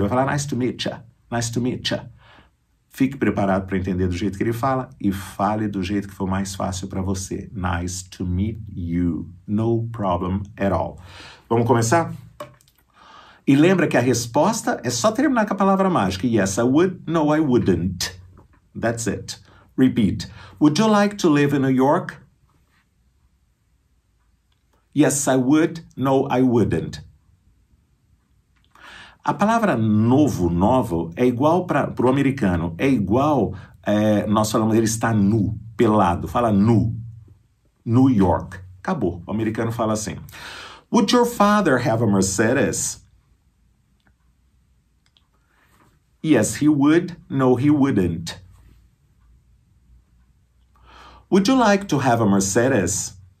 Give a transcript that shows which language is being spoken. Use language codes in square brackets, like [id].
[pt] Ele vai falar [en] nice to meet ya, nice to meet ya. [pt] Fique preparado para entender do jeito que ele fala e fale do jeito que for mais fácil para você. [en] Nice to meet you. No problem at all. [pt] Vamos começar? E lembra que a resposta é só terminar com a palavra mágica. [en] Yes, I would. No, I wouldn't. That's it. Repeat. Would you like to live in New York? Yes, I would. No, I wouldn't. [pt] A palavra novo, é igual para o americano. É igual, nós falamos, ele está nu, pelado. Fala nu. New York. Acabou. O americano fala assim. [en] Would your father have a Mercedes? Yes, he would. No, he wouldn't. Would you like to have a Mercedes?